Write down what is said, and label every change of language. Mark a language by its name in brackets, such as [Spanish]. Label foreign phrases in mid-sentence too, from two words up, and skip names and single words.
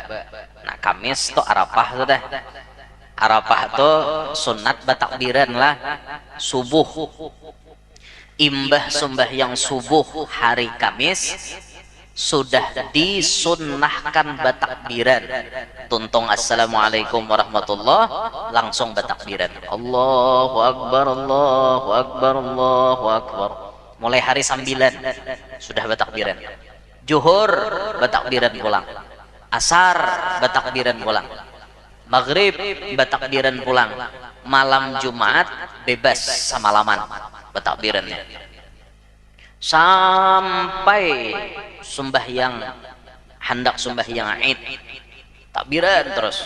[Banjar] Nah, Kamis tuh Arafah sudah. Arafah tuh sunat batakbiran lah subuh. Imbah sembahyang subuh hari Kamis sudah disunnahkan batakbiran. Tuntung [Arabic] السلام عليكم ورحمة الله [Banjar] langsung batakbiran. [Arabic] الله أكبر الله أكبر الله أكبر. [Banjar] Mulai hari 9 sudah batakbiran. Zuhur batakbiran pulang. Asar batakbiran pulang. Maghrib batakbiran pulang. Malam Jumat bebas semalaman batakbirannya. Sampai sembahyang hendak sembahyang Id takbiran terus.